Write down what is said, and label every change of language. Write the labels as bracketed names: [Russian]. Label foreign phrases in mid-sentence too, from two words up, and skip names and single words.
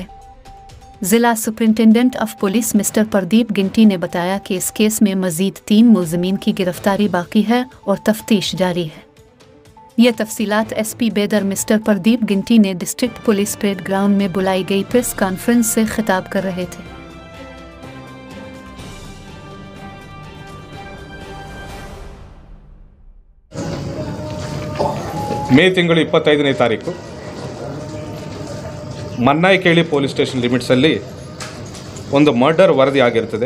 [Urdu] जिला [English] superintendent of police [Urdu] मिस्टर प्रदीप गिंटी نے بتایا کہ اس کیس میں مزید 3 ملزمین کی گرفتاری باقی ہے اور تفتیش جاری ہے. یہ تفصیلات SP बेदर मिस्टर प्रदीप गिंटी ने [English] district police parade ground [Urdu] میں بلائی گئی [English] press conference [Urdu] سے خطاب کر رہے تھے. [Kannada] ಮೇ ತಿಂಗಳು 25ನೇ ತಾರೀಕು ಮನ್ನಾಯಿಕೇಳಿ [English] police station [Kannada] ಲಿಮಿಟ್ಸಲ್ಲಿ ಒಂದು ಮರ್ಡರ್ ವರದಿ ಆಗಿರ್ತದೆ।